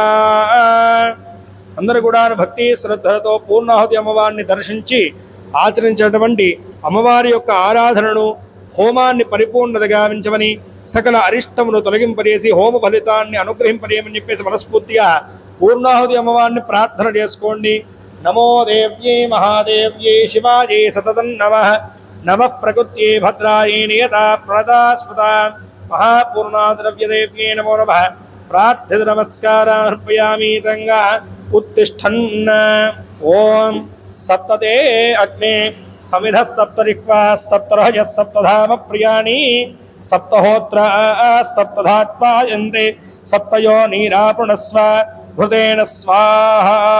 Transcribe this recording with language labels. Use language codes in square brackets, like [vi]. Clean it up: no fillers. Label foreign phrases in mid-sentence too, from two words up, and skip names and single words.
[te] అందరూ కూడా భక్తి శ్రద్ధలతో పూర్ణాహుతి అమ్మవారిని దర్శించి ఆచరించినటువంటి అమ్మవారి యొక్క ఆరాధనను హోమాన్ని పరిపూర్ణత గావించమని సకల అరిష్టమును తొలగింపజేసి హోమ ఫలితాన్ని అనుగ్రహింపజేయమని చెప్పేసి మనస్ఫూర్తిగా పూర్ణాహుతి అమ్మవారిని ప్రార్థన చేసుకోండి. [sa] नमो देव्यै महादेव्यै शिवायै सततं नमः नमः प्रकृत्यै भद्रायै नियता प्रणता स्मृता महापूर्णाद्रव्यदेव्यै नमो नमः प्रार्थ्य नमस्कारार्पयामि तंगा उत्तिष्ठन् ओम सप्तते अग्ने समिधः सप्तरिक्वा सप्तरहजः सप्तधाम प्रियाणि सप्तहोत्र सप्तधात्पायन्ते सप्तयो नीरापुणस्व घृतेन स्वाहा